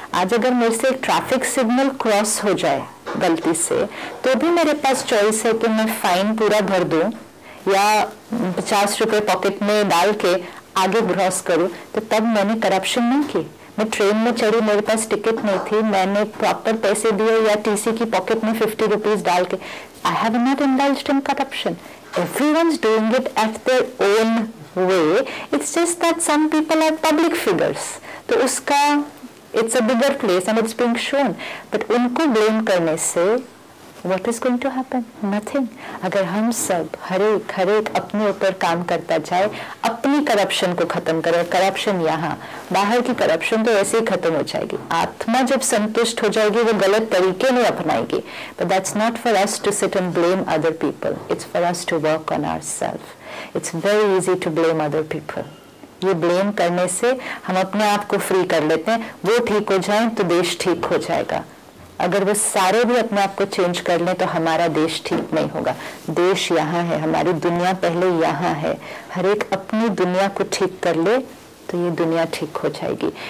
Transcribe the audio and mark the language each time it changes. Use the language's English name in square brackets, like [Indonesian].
[Hindi] आज अगर मेरे से एक ट्रैफिक सिग्नल क्रॉस हो जाए गलती से, तो भी मेरे पास चॉइस है कि मैं फाइन पूरा भर दूं या 50 रुपए पॉकेट में डाल के आगे क्रॉस करूं, तो तब मैंने करप्शन नहीं की। मैं ट्रेन में चढ़ी, मेरे पास टिकट नहीं थी, मैंने प्रॉपर पैसे दिए या टीसी की पॉकेट में 50 रुपीज डाल के, [English] I have not indulged in corruption. Everyone's doing it at their own way. It's just that some people are public figures. [Hindi] तो उसका [English] it's a bigger place and it's being shown. But [Hindi] उनको [English] blame [Hindi] करने से [English] what is going to happen? Nothing. [Hindi] अगर हम सब हर एक अपने ऊपर काम करता जाए, अपनी करप्शन को खत्म करे। करप्शन यहाँ, बाहर की करप्शन तो ऐसे ही खत्म हो जाएगी। आत्मा जब संतुष्ट हो जाएगी वो गलत तरीके नहीं अपनाएगी। [English] But that's not for us to sit and blame other people. It's for us to work on ourselves. It's very easy to blame other people. [Hindi] ये ब्लेम करने से हम अपने आप को फ्री कर लेते हैं। वो ठीक हो जाए तो देश ठीक हो जाएगा। अगर वो सारे भी अपने आप को चेंज कर लें तो हमारा देश ठीक नहीं होगा। देश यहाँ है, हमारी दुनिया पहले यहाँ है। हर एक अपनी दुनिया को ठीक कर ले तो ये दुनिया ठीक हो जाएगी।